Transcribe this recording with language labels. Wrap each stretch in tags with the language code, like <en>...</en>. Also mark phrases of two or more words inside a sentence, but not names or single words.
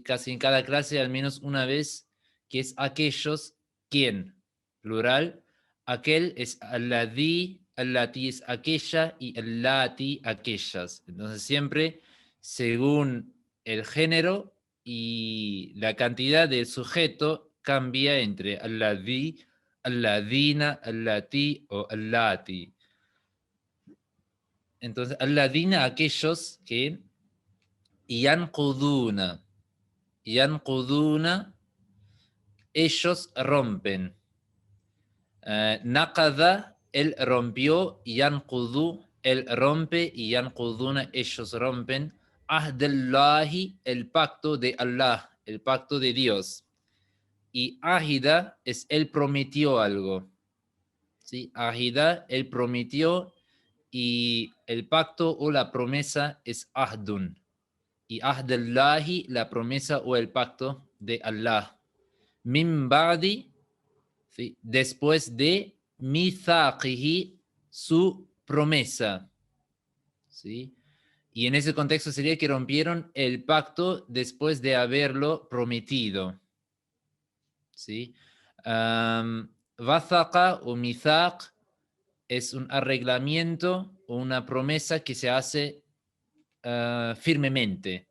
<es>Casi en cada clase al menos una vez, que es aquellos, ¿quién? Plural. Aquel es alladí, allati es aquella y allati aquellas. Entonces siempre según el género y la cantidad del sujeto cambia entre alladí, alladina, allati o allati. Entonces, alladina, aquellos que yanquduna, ellos rompen. Naqada, él rompió, yanqudu, él rompe, y yanquduna, ellos rompen. Ahdallahi, el pacto de Allah, el pacto de Dios. Y ahida es él prometió algo. ¿Sí? Ahida, él prometió, y el pacto o la promesa es ahdun. Y ahdallahi, la promesa o el pacto de Allah.</es> <ar>من بعد,</ar> <es>¿sí? Después de mithaqihi, su promesa. ¿Sí? Y en ese contexto sería que rompieron el pacto después de haberlo prometido. ¿Sí? Wathaqa o mithaq es un arreglamiento o una promesa que se hace firmemente.</es>